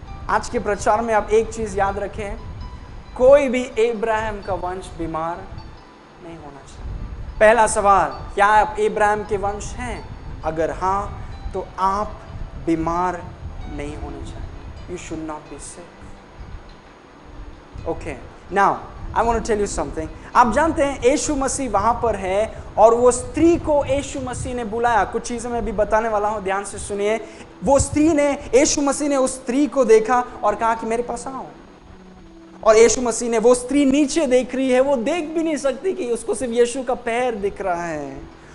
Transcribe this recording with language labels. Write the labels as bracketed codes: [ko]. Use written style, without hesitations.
[hi] आज के प्रचार में आप एक चीज याद रखें, कोई भी इब्राहिम का वंश बीमार नहीं होना चाहिए। पहला सवाल, क्या आप इब्राहिम के वंश हैं? अगर हाँ तो आप बीमार नहीं होने चाहिए। [en] You should not be sick. Okay, now I want to tell you something. [hi] आप जानते हैं यीशु मसीह वहां पर है और वो स्त्री को यीशु मसीह ने बुलाया। कुछ चीजें मैं भी बताने वाला हूं, ध्यान से सुनिए। वो स्त्री ने, यीशु मसीह ने उस स्त्री को देखा और कहा कि मेरे पास आओ। और यीशु मसीह ने, वो स्त्री नीचे देख रही है, वो देख भी नहीं सकती कि उसको सिर्फ यीशु का पैर दिख रहा है।